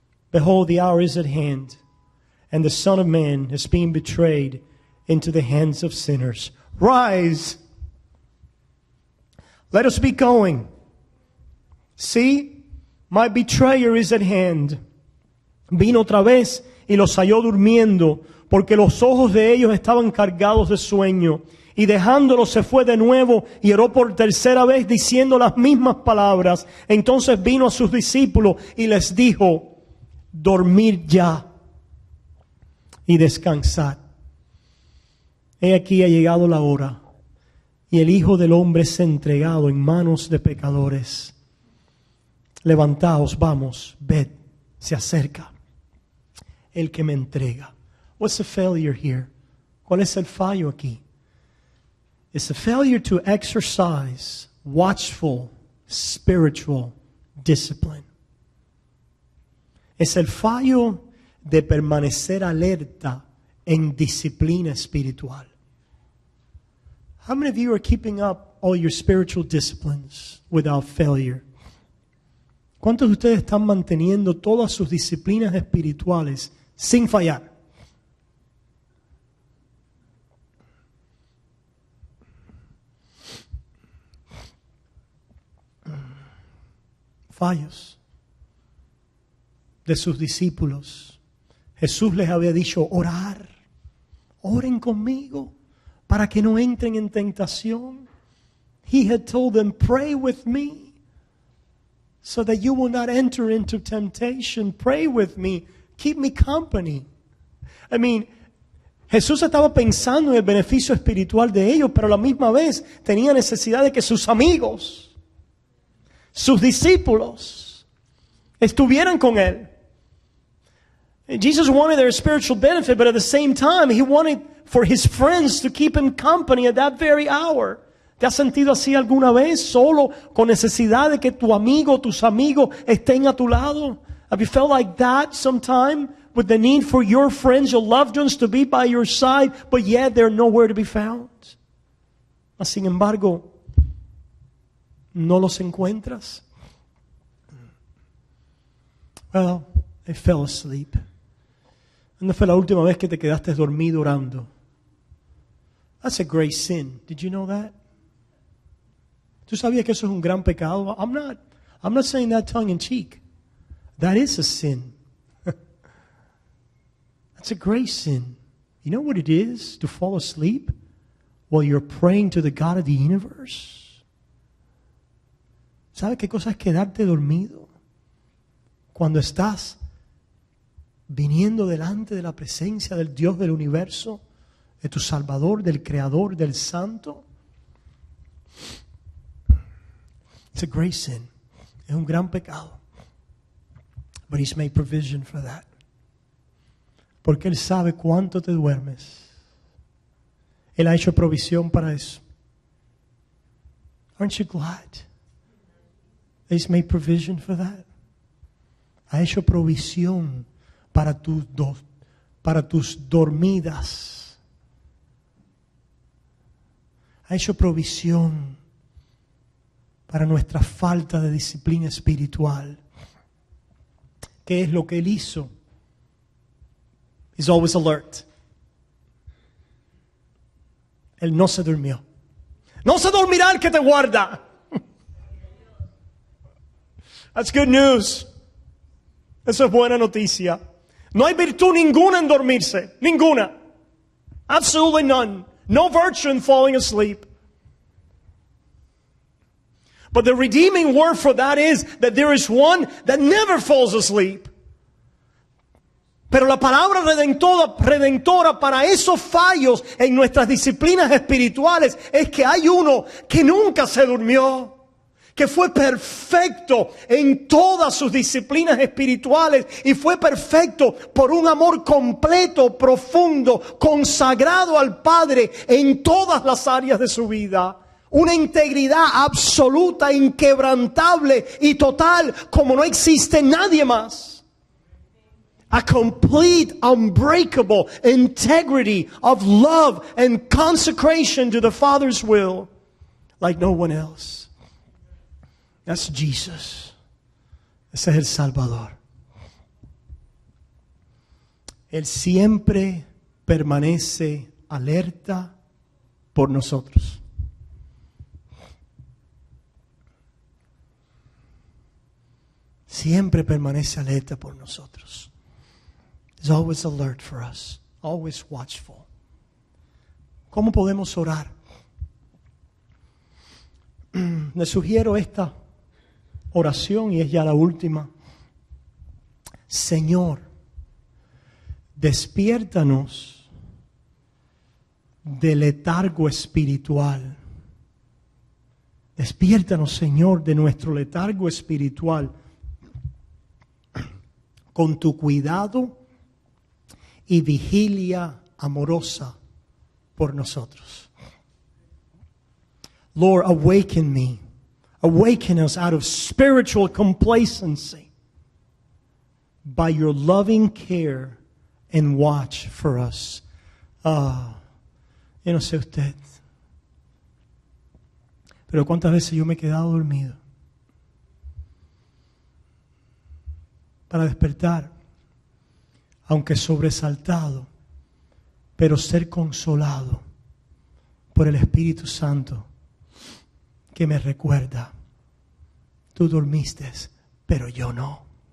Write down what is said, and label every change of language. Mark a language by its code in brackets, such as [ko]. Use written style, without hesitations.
[en] Behold, the hour is at hand, and the Son of Man is being betrayed into the hands of sinners. Rise! Let us be going. See, my betrayer is at hand. [es] Vino otra vez y los halló durmiendo, porque los ojos de ellos estaban cargados de sueño. Y dejándolos se fue de nuevo y oró por tercera vez diciendo las mismas palabras. Entonces vino a sus discípulos y les dijo, dormid ya y descansad. He aquí ha llegado la hora y el Hijo del Hombre es entregado en manos de pecadores. Levantaos, vamos, ved, se acerca el que me entrega. [en] What's the failure here? [es] ¿Cuál es el fallo aquí? [en] It's a failure to exercise watchful spiritual discipline. [es] Es el fallo de permanecer alerta en disciplina espiritual. [en] How many of you are keeping up all your spiritual disciplines without failure? [es] ¿Cuántos de ustedes están manteniendo todas sus disciplinas espirituales sin fallar? Fallos de sus discípulos. Jesús les había dicho, orar, oren conmigo para que no entren en tentación. [en] He had told them, pray with me so that you will not enter into temptation. Pray with me, keep me company. I mean, [es] Jesús estaba pensando en el beneficio espiritual de ellos, pero a la misma vez tenía necesidad de que sus amigos, sus discípulos, estuvieran con él. [en] Jesus wanted their spiritual benefit, but at the same time, he wanted for his friends to keep him company at that very hour. [es] ¿Te has sentido así alguna vez? Solo, con necesidad de que tu amigo, tus amigos estén a tu lado? [en] Have you felt like that sometime? With the need for your friends, your loved ones to be by your side, but yet they're nowhere to be found. [es] Sin embargo, ¿no los encuentras? [en] Well, they fell asleep. [es] ¿Cuándo fue la última vez que te quedaste dormido orando? [en] That's a great sin. Did you know that? [es] ¿Tú sabías que eso es un gran pecado? [en] I'm not saying that tongue in cheek. That is a sin. That's a great sin. You know what it is to fall asleep while you're praying to the God of the universe? [es] ¿Sabes qué cosa es quedarte dormido cuando estás viniendo delante de la presencia del Dios del universo, de tu Salvador, del Creador, del Santo? [en] It's a great sin. [es] Es un gran pecado. [en] But He's made provision for that. [es] Porque Él sabe cuánto te duermes. Él ha hecho provisión para eso. [en] Aren't you glad that He's made provision for that? [es] Ha hecho provisión para tus dormidas. Ha hecho provisión para nuestra falta de disciplina espiritual. ¿Qué es lo que Él hizo? [en] He's always alert. [es] Él no se durmió. No se dormirá el que te guarda. [en] That's good news. [es] Eso es buena noticia. No hay virtud ninguna en dormirse. Ninguna. [en] Absolutely none. No virtue in falling asleep. But the redeeming word for that is that there is one that never falls asleep. [es] Pero la palabra redentora para esos fallos en nuestras disciplinas espirituales es que hay uno que nunca se durmió, que fue perfecto en todas sus disciplinas espirituales y fue perfecto por un amor completo, profundo, consagrado al Padre en todas las áreas de su vida. Una integridad absoluta, inquebrantable y total como no existe nadie más. [en] A complete, unbreakable integrity of love and consecration to the Father's will like no one else. That's Jesus. [es] Ese es el Salvador. Él siempre permanece alerta por nosotros. Siempre permanece alerta por nosotros. [en] He's always alert for us, always watchful. [es] ¿Cómo podemos orar? Les sugiero esta oración y es ya la última. Señor, despiértanos del letargo espiritual. Despiértanos, Señor, de nuestro letargo espiritual con tu cuidado y vigilia amorosa por nosotros. [en] Lord, awaken me. Awaken us out of spiritual complacency by your loving care and watch for us. [es] Yo no sé usted, pero cuántas veces yo me he quedado dormido para despertar, aunque sobresaltado, pero ser consolado por el Espíritu Santo que me recuerda, tú dormiste, pero yo no.